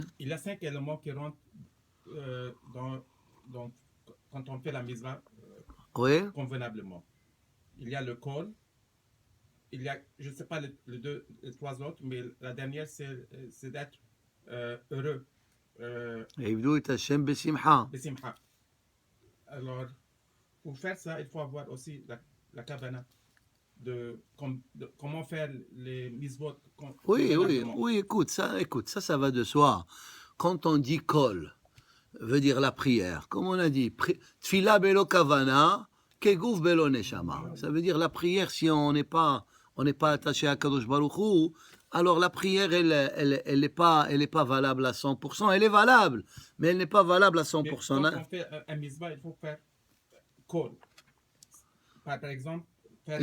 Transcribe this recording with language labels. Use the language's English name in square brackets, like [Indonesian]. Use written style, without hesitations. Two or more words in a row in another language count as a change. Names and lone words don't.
[French] il y a 5 éléments qui rentrent quand on fait la mitzvah Ouais. convenablement. Il y a le kol, il y a, je ne sais pas les 3 autres, mais la dernière, c'est d'être heureux. [Hebrew] עבדו את ה' בשמחה. [French] Besimcha. Alors, pour faire ça, il faut avoir aussi la kavana de comment faire les mitzvot Oui, convenablement. écoute, ça va de soi. Quand on dit kol, veut dire la prière. Comme on a dit, [Hebrew] תפילה בלא כוונה, כגוף בלא נשמה. [French] Ça veut dire la prière, si on n'est pas attaché à [Hebrew] קדוש ברוך הוא, [French] alors la prière, elle n'est pas valable à 100%. Elle est valable, mais elle n'est pas valable à Mais 100%. quand on fait un mitzvah, il faut faire kol. Par exemple, faire